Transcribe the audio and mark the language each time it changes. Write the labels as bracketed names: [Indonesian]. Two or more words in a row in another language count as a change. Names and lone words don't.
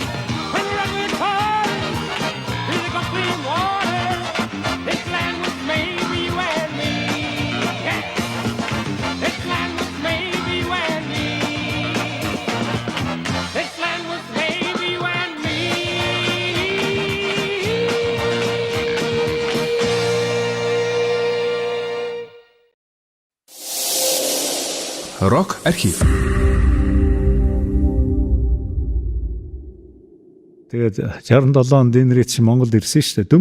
[English] From the redwood forest to the Gulf Stream waters. This land was made for you and me. Yeah. This land was made for you and me. This land was made for you and me. [Mongolian] Рок архив. Тэгээд 67 онд Дэн Рид чинь Монголд ирсэн шүү дээ.